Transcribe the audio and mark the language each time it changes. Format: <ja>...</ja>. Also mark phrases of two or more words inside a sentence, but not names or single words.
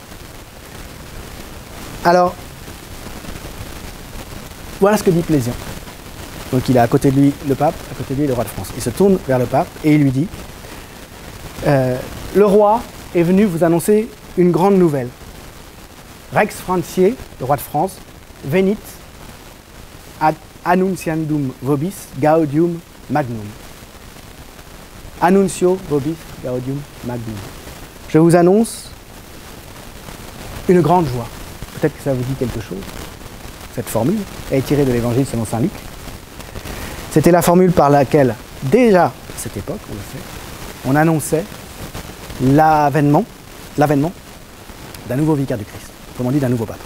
<fr>Alors, voilà ce que dit Plézian. Donc il a à côté de lui le pape, à côté de lui le roi de France. Il se tourne vers le pape et il lui dit le roi est venu vous annoncer une grande nouvelle.</fr> <la>Rex Franciae,</la> <fr>le roi de France,</fr> <la>venit ad annunciandum vobis gaudium magnum. Annuncio vobis gaudium magnum.</la> <fr>Je vous annonce une grande joie. Peut-être que ça vous dit quelque chose. Cette formule est tirée de l'évangile selon saint Luc. C'était la formule par laquelle, déjà à cette époque, on le sait, on annonçait l'avènement d'un nouveau vicaire du Christ, autrement dit d'un nouveau pape.</fr>